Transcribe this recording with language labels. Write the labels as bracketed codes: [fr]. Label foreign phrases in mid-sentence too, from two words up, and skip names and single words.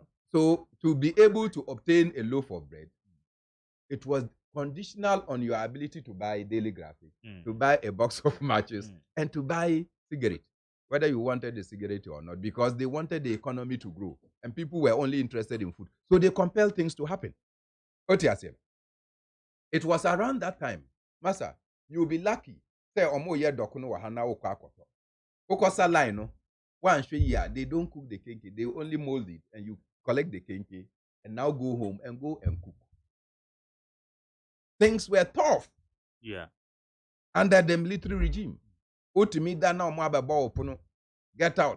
[en] So to be able to obtain a loaf of bread, it was conditional on your ability to buy daily graphic, to buy a box of matches, and to buy cigarette, whether you wanted the cigarette or not, because they wanted the economy to grow, and people were only interested in food. So they compelled things to happen. It was around that time, Masa, you'll be lucky. [ak] Say omo ye dokuno wahana okwa akoto. Okosa line no. [en] One year they don't cook the kenke, they only mold it and you collect the kenke and now go home and go and cook. things were tough. Yeah. Under the military regime. Get out.